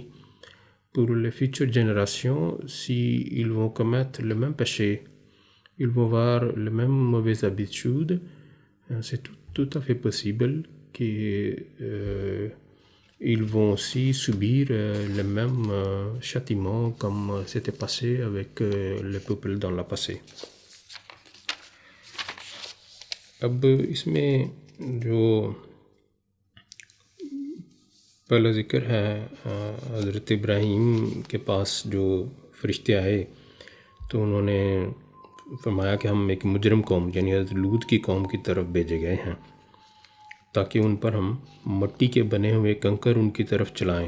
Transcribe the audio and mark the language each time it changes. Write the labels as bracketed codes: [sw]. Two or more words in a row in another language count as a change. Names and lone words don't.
[fr] Pour les futures générations, s'ils vont commettre le même péché, ils vont avoir les mêmes mauvaises habitudes, c'est tout à fait possible qu'ils vont aussi subir le même châtiment comme c'était passé avec le peuple dans le passé. [ur] اب اس میں جو پہلا ذکر ہے حضرت ابراہیم کے پاس جو فرشتے آئے تو انہوں نے فرمایا کہ ہم ایک مجرم قوم یعنی حضرت لوط کی قوم کی طرف بھیجے گئے ہیں تاکہ ان پر ہم مٹی کے بنے ہوئے کنکر ان کی طرف چلائیں۔